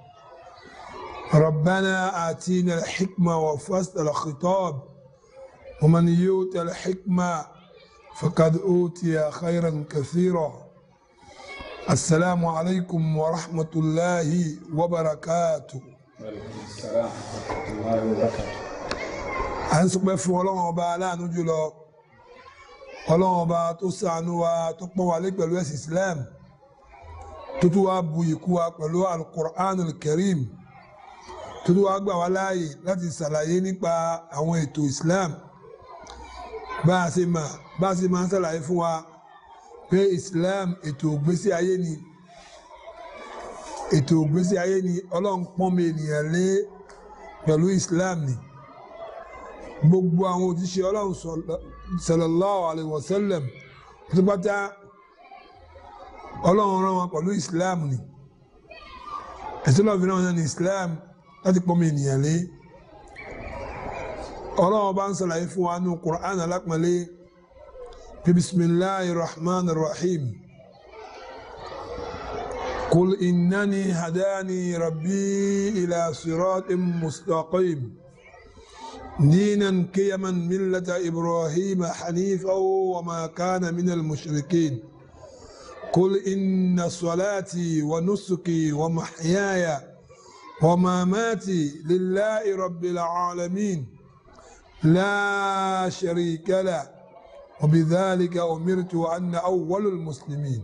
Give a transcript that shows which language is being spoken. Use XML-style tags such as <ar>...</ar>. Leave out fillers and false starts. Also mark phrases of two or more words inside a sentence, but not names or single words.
<ar>ربنا آتينا الحكمة وفصل الخطاب ومن يؤت الحكمة فقد أوتي خيرا كثيرا. السلام عليكم ورحمة الله وبركاته. وعليكم السلام ورحمة الله وبركاته.</ar> <yo>à ń sọpẹ́ fún ọlọ́run ọba aláàánú jùlọ ọlọ́run ọba tó ṣàánú wa tó pọ́n wa lé pẹ̀lú ẹ̀sìn Islam tó tún wá bu ìkú wa pẹ̀lú al-Qur'anul Karim tó tún wá gbà wá láàyè láti ṣàlàyé nípa àwọn ètò Islam bá a ṣe máa ń ṣàlàyé fún wa pé Islam ètò ògbésí ayé ni ọlọ́run pọ́n mi ènìyàn lé pẹ̀lú Islam ni. Gbogbo àwọn òjíṣẹ́ Ọlọ́run</yo> <ar>صلى الله عليه وسلم</ar> <yo>pátápátá Ọlọ́run rán wọn pẹ̀lú Islam ni ẹ̀sìn lọ́wọ́ fi rán wọn ní Islam láti pọ́nmi ènìyàn lé. Ọlọ́run bá ń ṣàlàyé fún wa nínú Qur'an alápọ̀nlé bí</yo> <ar>بسم الله الرحمن الرحيم. قل إنني هداني ربي إلى صراط مستقيم دينا قيما ملة إبراهيم حنيفا وما كان من المشركين قل إن صلاتي ونسكي ومحياي ومماتي لله رب العالمين لا شريك له وبذلك أمرت وأنا أول المسلمين.</ar>